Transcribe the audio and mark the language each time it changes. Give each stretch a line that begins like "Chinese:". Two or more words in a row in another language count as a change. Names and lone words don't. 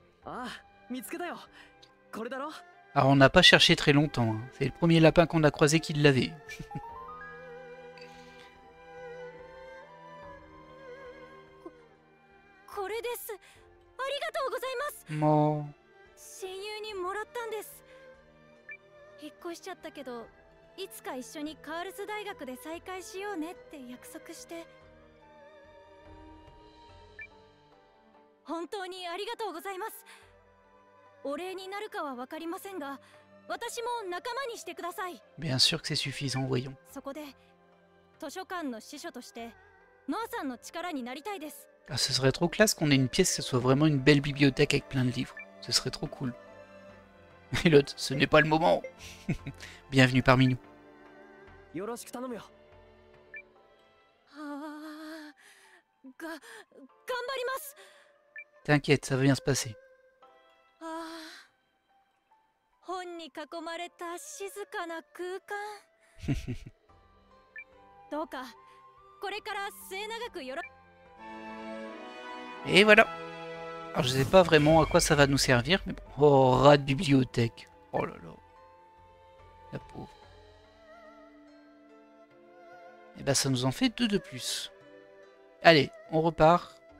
French: Alors on n'a pas cherché très longtemps. Hein. C'est le premier lapin qu'on a croisé qui l'avait. Bon.
Japanese: 引っ越しちゃったけど、いつか一緒にカールス大学で再会しようねって約束して。本当にありがとうございます。お礼になるかはわかりませんが、私も仲間にしてください。
French: Bien sûr que c'est suffisant, voyons.
Japanese: そこで図書館の司書としてノアさんの力になりたいです。
French: Ah, ce serait trop classe qu'on ait une pièce, que ce soit vraiment une belle bibliothèque avec plein de livres. Ce serait trop cool. Et l'autre, ce n'est pas le moment. Bienvenue parmi nous.
Japanese: よろしく頼むよ。頑張ります。
French: T'inquiète, ça va bien se passer.
Japanese: 本に囲まれた静かな空間。どうかこれから末永くよろ。
French: Et voilà. Alors je sais pas vraiment à quoi ça va nous servir, mais bon. Oh, rat de bibliothèque. Oh là là. La pauvre. Et ben ça nous en fait 2 de plus. Allez, on repart.